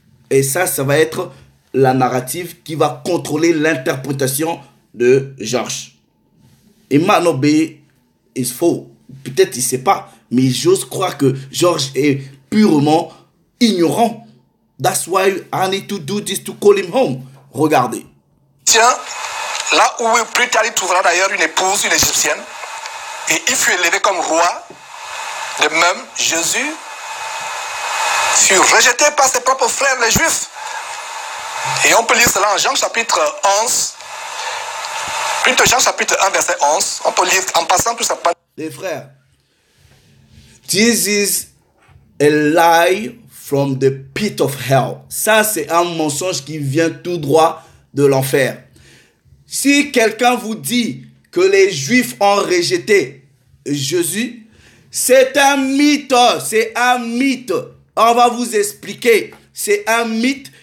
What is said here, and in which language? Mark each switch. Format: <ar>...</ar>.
<fr>Et ça va être la narrative qui va contrôler l'interprétation de Georges. Et Manobé est faux. Peut-être il ne sait pas, mais j'ose croire que Georges est purement ignorant.</fr> <en>That's why I need to do this to call him home.</en> <fr>Regardez. Tiens, là où plus tard il trouvera d'ailleurs une épouse, une égyptienne, et il fut élevé comme roi. De même, Jésus fut rejeté par ses propres frères, les Juifs. Et on peut lire cela en Jean chapitre 11, plutôt Jean chapitre 1, verset 11. On peut lire en passant tout ça. Les frères,</fr> <en>this is a lie from the pit of hell.</en> <fr>Ça, c'est un mensonge qui vient tout droit de l'enfer. Si quelqu'un vous dit que les Juifs ont rejeté Jésus, c'est un mythe. C'est un mythe. On va vous expliquer. c'est un mythe.</fr>